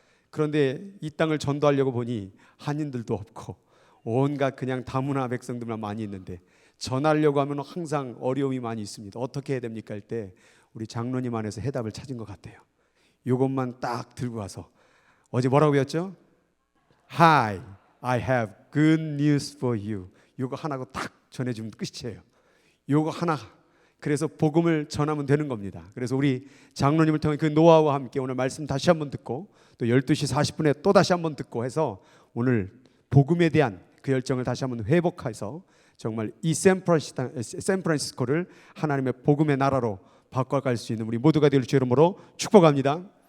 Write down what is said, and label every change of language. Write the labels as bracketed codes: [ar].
[ko] 그런데 이 땅을 전도하려고 보니 한인들도 없고 온갖 그냥 다문화 백성들만 많이 있는데 전하려고 하면 항상 어려움이 많이 있습니다. 어떻게 해야 됩니까? 할 때 우리 장로님 안에서 해답을 찾은 것 같아요. 이것만 딱 들고 와서, 어제 뭐라고 배웠죠? [en] Hi, I have good news for you. [ko] 이거 하나고 딱 전해주면 끝이에요. 이거 하나, 그래서 복음을 전하면 되는 겁니다. 그래서 우리 장로님을 통해 그 노하우와 함께 오늘 말씀 다시 한번 듣고 또 12시 40분에 또 다시 한번 듣고 해서 오늘 복음에 대한 그 열정을 다시 한번 회복해서 정말 이 샌프란시스코를 하나님의 복음의 나라로 바꿔갈 수 있는 우리 모두가 될 주 이름으로 축복합니다.